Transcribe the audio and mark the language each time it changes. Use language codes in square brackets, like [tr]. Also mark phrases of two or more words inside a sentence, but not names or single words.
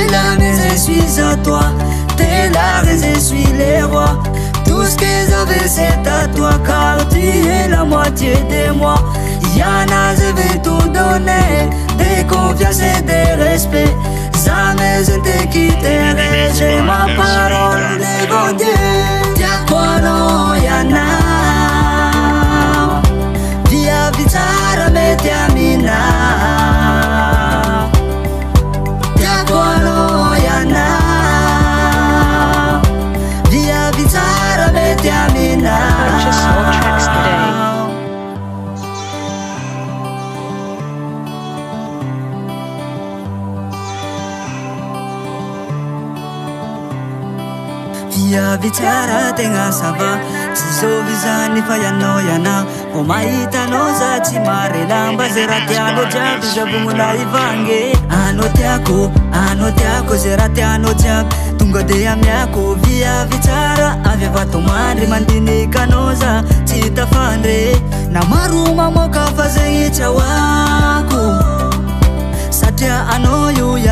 [fr] la mais je suis à toi T'es la reine, je suis le roi Tout ce que j'avais c'est à toi Car tu es la moitié de moi Yana, je vais tout donner De confiance et de respect Jamais je ne te quitterai J'ai ma parole devant Dieu [mg] Tiako anao Yana Via vichara mety aminao Tiako anao Yana Via vichara mety aminao [en] Purchase your tracks today. [mg] Via vichara tegna sava Zizovizany fa ianao yana Ho mahitanao za tsy marelamba Zay raha tianao jiaby zavogna ivange Ano tiako zay raha tianao jiaby Tonga de amiako via vichara Avy avatomandry mandinikanao za tsy tafandre Na maro mamoaka fa zegny tsahoako Satria anao io ianaro tegna